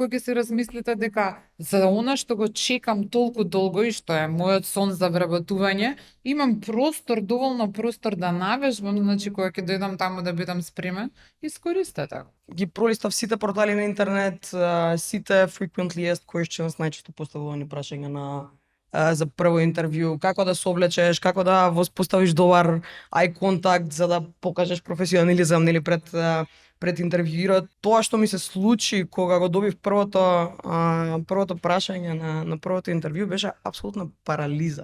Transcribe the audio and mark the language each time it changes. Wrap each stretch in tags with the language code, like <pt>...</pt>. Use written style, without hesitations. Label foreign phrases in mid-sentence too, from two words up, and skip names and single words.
<mk>секој ќе си размислите дека за она што го чекам толку долго и што е мојот сон за вработување, имам простор, доволно простор да навежбам, значи кога ќе дојдам таму да бидам спремен, искористете го. Ги пролистав сите портали на интернет, сите</mk> <en>frequently asked questions,</en> <mk>најчесто поставувани прашања за прво интервју, како да се облечеш, како да воспоставиш добар</mk> <en>eye contact</en> <mk>за да покажеш професионализам, нели, пред интервјуирот. Тоа што ми се случи кога го добив првото прашање на првото интервју беше апсолутна парализа.</mk>